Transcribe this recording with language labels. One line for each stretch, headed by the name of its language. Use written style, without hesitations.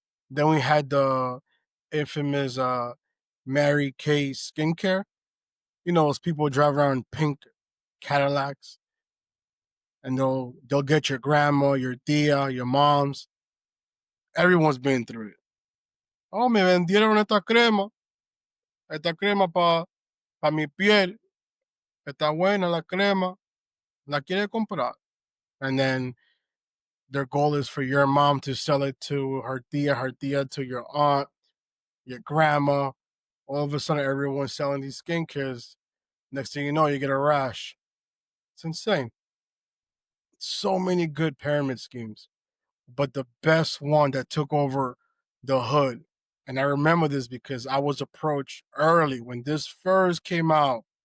English: Then we had the infamous Mary Kay skincare. Those people drive around pink Cadillacs and they'll get your grandma, your tia, your moms. Everyone's been through it.
Spanish: Oh, me vendieron esta crema para mi piel, está buena la crema, la quiere comprar.
English: And then their goal is for your mom to sell it to her tia to your aunt, your grandma. All of a sudden, everyone's selling these skincares. Next thing you know, you get a rash. It's insane. So many good pyramid schemes. But the best one that took over the hood, and I remember this because I was approached early when this first came out.